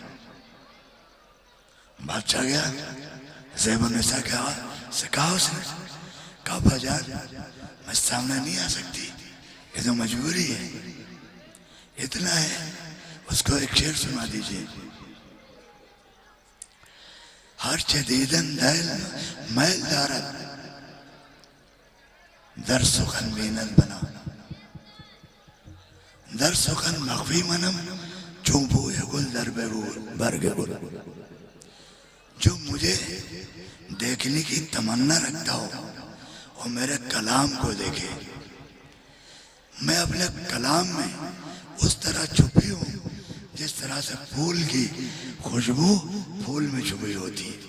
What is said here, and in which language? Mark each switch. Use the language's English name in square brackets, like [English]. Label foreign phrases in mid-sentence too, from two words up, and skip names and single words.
[Urdu] بادشاہ گیا، زیب النساء سے کہا، اس نے کہا، بھجان میں سامنے نہیں آ سکتی، یہ تو مجبوری ہے، اتنا ہے، اس کو ایک شعر سنا دیجئے۔ [Persian] ہر چدیدن دل میل دارد، در سخن بینت بنا، در سخن مخفی منم، چون بوئے گل در برگ گل۔ [Urdu] جو مجھے دیکھنے کی تمنا رکھتا ہو وہ میرے کلام کو دیکھے۔ میں اپنے کلام میں اس طرح چھپی ہوں جس طرح سے پھول کی خوشبو پھول میں چھپی ہوتی ہے۔